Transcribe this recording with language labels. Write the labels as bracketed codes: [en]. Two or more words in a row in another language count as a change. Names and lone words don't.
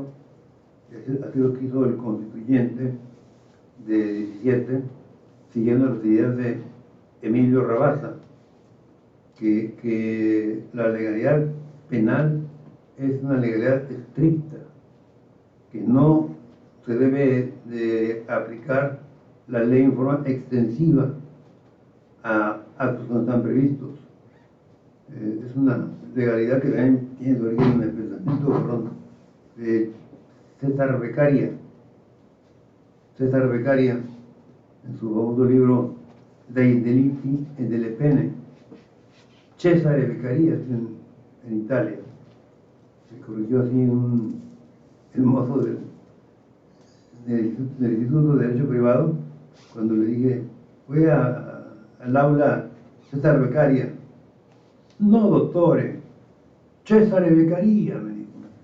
[es] Así lo quiso el constituyente de 17, siguiendo las ideas de Emilio Rabasa, que la legalidad penal es una legalidad estricta, que no se debe de aplicar la ley en forma extensiva a actos que no están previstos. Es una legalidad que también tiene su origen en el pensamiento de César Beccaria. César Beccaria, en su famoso libro Dei delitti e delle pene, Cesare Beccaria en Italia. Me corrigió así el mozo del Instituto de Derecho Privado, cuando le dije, voy al aula César Beccaria. No, dottore, Cesare Beccaria, me dijo.